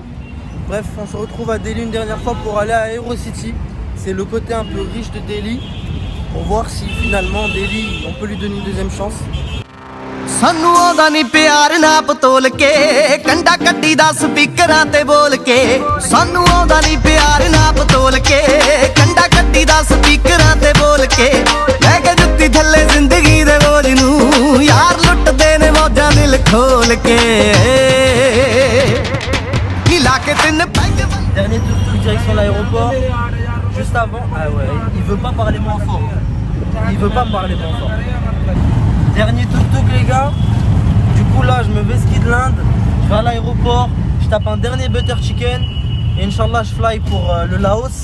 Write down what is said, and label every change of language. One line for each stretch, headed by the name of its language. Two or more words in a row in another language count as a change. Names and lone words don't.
French: Bref, on se retrouve à Delhi une dernière fois pour aller à Aerocity. C'est le côté un peu riche de Delhi, pour voir si finalement Delhi, on peut lui donner une deuxième chance.
Punjabi: ਸਾਨੂੰ ਆਉਂਦਾ ਨਹੀਂ ਪਿਆਰ ਨਾਪ ਤੋਲ ਕੇ ਕੰਡਾ ਕੱਢੀ ਦਾ ਸਪੀਕਰਾਂ ਤੇ ਬੋਲ ਕੇ ਸਾਨੂੰ ਆਉਂਦਾ ਨਹੀਂ ਪਿਆਰ ਨਾਪ ਤੋਲ ਕੇ ਕੰਡਾ ਕੱਢੀ ਦਾ ਸਪੀਕਰਾਂ ਤੇ ਬੋਲ ਕੇ ਲੈ ਕੇ ਜੁੱਤੀ ਥੱਲੇ ਜ਼ਿੰਦਗੀ ਦੇ ਬੋਝ ਨੂੰ ਯਾਰ ਲੁੱਟਦੇ ਨੇ ਮੌਜਾਂ ਦਿਲ ਖੋਲ ਕੇ ਨੀ ਲਾ ਕੇ ਤਿੰਨ ਪੈਗ
French: Dernier truc direction l'aéroport, juste avant, ah ouais, il veut pas parler moins fort. Il veut pas me parler moins fort. Dernier tuk-tuk les gars, du coup là je me vais ski de l'Inde, je vais à l'aéroport, je tape un dernier
English: butter chicken
French: et Inch'Allah je fly pour le Laos.